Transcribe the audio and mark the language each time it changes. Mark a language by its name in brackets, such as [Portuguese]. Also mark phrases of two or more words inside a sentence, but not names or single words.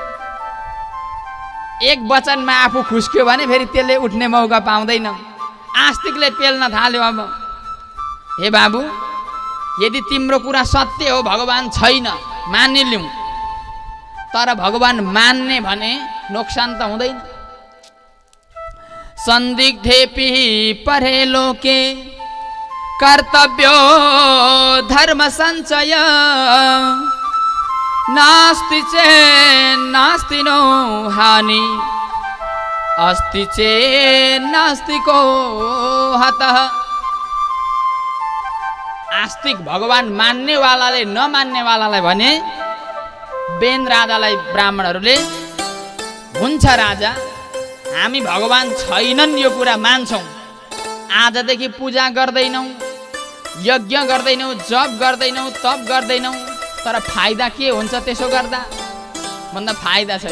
[Nepali] एक वचनमा आफू खुस्क्यो भने फेरि त्यसले उठ्ने मौका पाउँदैन। आस्तिकले पेल्न थाल्यो। अब हे बाबु, यदि तिम्रो कुरा सत्य हो, भगवान छैन मानिलिउँ, तर भगवान मान्ने भने नोक्सान त हुँदैन। [Sanskrit] संदिग्धेपि परे लोके कर्तव्यो धर्म संचय नास्ति नास्ति नो हानि अस्ति नास्ति को हतः। [Nepali] आस्तिक भगवान मान्नेवालाले नमान्नेवालालाई भने बेन राजालाई ब्राह्मणहरूले हुन्छ राजा, हामी भगवान छैनन् यो कुरा मान्छौँ, आजदेखि पूजा गर्दैनौँ, यज्ञ गर्दैनौँ, जप गर्दैनौँ, तप गर्दैनौँ, तर फाइदा के हुन्छ त्यसो गर्दा भन्दा फाइदा छैन।